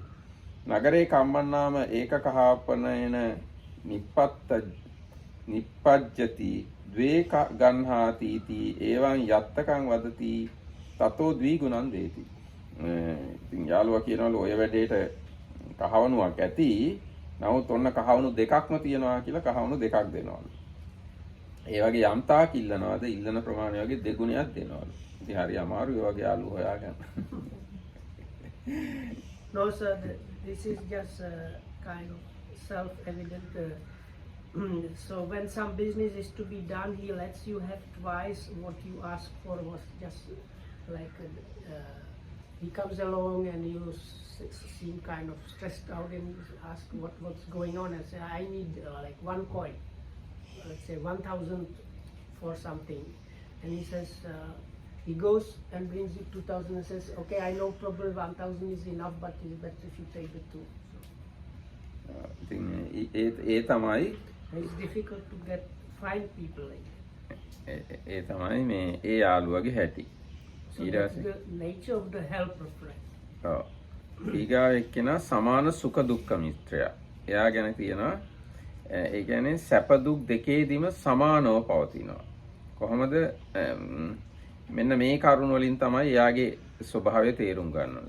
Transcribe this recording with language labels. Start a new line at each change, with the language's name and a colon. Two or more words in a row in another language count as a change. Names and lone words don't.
Pali: නගරේ කම්මන්නාම ඒක කහපනේන නිප්පජ්ජති ද්වේ ගන්හාතිති එවං යත්තකං වදති තතෝ ද්විගුණං දේති.
Sinhala: ඉතින් යාළුවා කියනවලු ඔය වැඩේට කහවණුවක් ඇති. නමුත් ඔන්න කහවණු දෙකක්ම තියනවා කියලා කහවණු දෙකක් දෙනවලු. ඒ වගේ යම් තාක් ඉල්ලනවාද ඉල්ලන ප්‍රමාණය වගේ දෙගුණයක් දෙනවලු. ඉතින් හරි අමාරුයි ඔය වගේ යාළුවෝ හොයාගන්න.
English: No sir, this is just kind of self-evident. So when some business is to be done, he lets you have twice what you ask for. Was just like he comes along and you seem kind of stressed out and ask what's going on and say I need like one coin, let's say 1,000 for something, and he says he goes and brings you 2,000 and says okay I know probably 1,000 is enough but it's better if you take the two.
Sinhala: ඉතින් ඒ තමයි
English: It's difficult to find people like that.
Sinhala: ඒ තමයි මේ ඒ යාළුවගේ හැටි.
English: So that's the nature of the helper friend.
Sinhala: ඔව්. ඊගාව එක්කෙනා සමාන සුඛ දුක්ඛ මිත්‍රයා. එයා ගැන කියනවා ඒ කියන්නේ සැප දුක් දෙකේදීම සමානව පවතිනවා. කොහොමද මෙන්න මේ කරුණ වලින් තමයි එයාගේ ස්වභාවය තේරුම් ගන්න ඕනේ.